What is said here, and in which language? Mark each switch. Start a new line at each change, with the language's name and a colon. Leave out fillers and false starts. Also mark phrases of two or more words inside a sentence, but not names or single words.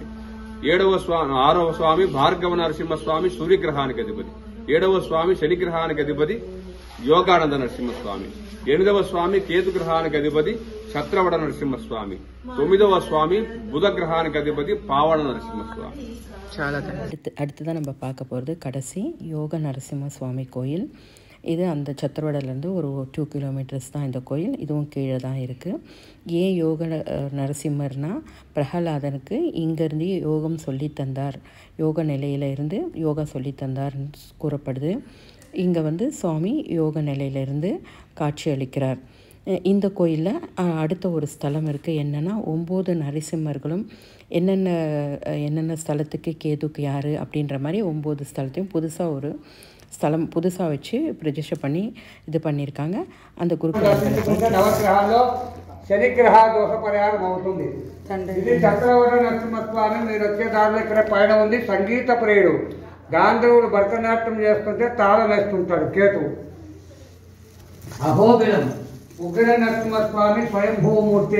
Telugu: ఆరవ స్వామి భార్గవ నరసింహస్వామి సూర్యగ్రహానికి అధిపతి. 7వ స్వామి శనిగ్రహానికి అధిపతి యోగానంద నరసింహస్వామి. 8వ స్వామి కేతుగ్రహానికి అధిపతి ఛత్రవడ నరసింహస్వామి. 9వ స్వామి బుధగ్రహానికి అధిపతి పావడ నరసింహస్వామి.
Tamil: அடுத்ததான் நம்ம பார்க்க போகிறது கடைசி யோக நரசிம்மசுவாமி கோயில். இது அந்த சத்திரவடலேருந்து ஒரு 2 கிலோமீட்டர்ஸ் தான் இந்த கோயில். இதுவும் கீழே தான் இருக்குது. ஏன் யோக நரசிம்மர்னா பிரகலாதனுக்கு இங்கேருந்து யோகம் சொல்லித்தந்தார், யோக நிலையில் இருந்து யோகா சொல்லித்தந்தார்னு கூறப்படுது. இங்கே சுவாமி யோக நிலையிலிருந்து காட்சி அளிக்கிறார். இந்த கோயிலில் அடுத்த ஒரு ஸ்தலம் இருக்குது. என்னென்னா 9 நரசிம்மர்களும் என்னென்ன ஸ்தலத்துக்கு கேதுக்கு யார் அப்படின்ற மாதிரி 9 ஸ்தலத்தையும் புதுசாக வச்சு రిజిస్టర్ பண்ணி ఇది பண்ணியிருக்காங்க. அந்த
Telugu: నవగ్రహాల్లో శనిగ్రహ దోష పరిహారం అవుతుంది. ఇది చక్రవర నరసింహస్వామి. మీరు వచ్చే దారిలో ఇక్కడ పైన ఉంది సంగీత ప్రియుడు. గాంధర్వుడు భరతనాట్యం చేస్తుంటే తాళం వేస్తుంటాడు కేతు. అహోబిలం ఉగ్ర నరసింహస్వామి స్వయంభూమూర్తి.